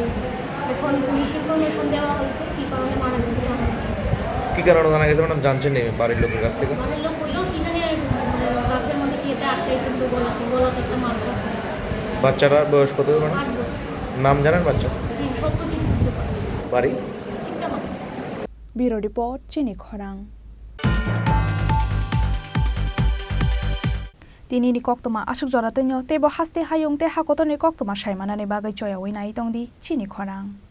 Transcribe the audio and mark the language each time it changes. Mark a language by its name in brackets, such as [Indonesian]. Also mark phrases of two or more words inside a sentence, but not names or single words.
[Bangla] এখন পুলিশ ইনফরমেশন দেওয়া হয়েছে কি কারণে মারা গেছে জানা যায়। কি কারণে জানা গেছে ম্যাডাম জানছেন না বাড়ির লোকের কাছ থেকে? বাড়ির লোক কইলো কি জানি গাছের মধ্যে কি এটা আটকাইছে, তো গলাতে একটা মার্ক আছে। বাচ্চাটার বয়স কত ম্যাডাম? 8 বছর। নাম জানেন বাচ্চা? সত্যজিৎ রুদ্রপাল। বাড়ি? [English] Bureau Report [Kok Borok] Chini Khorang Tini ni koktoma asuk jorate nyo tebo haste hayung te hakoto ni koktoma shaimana ni bagai choya wina itong di Chini Khorang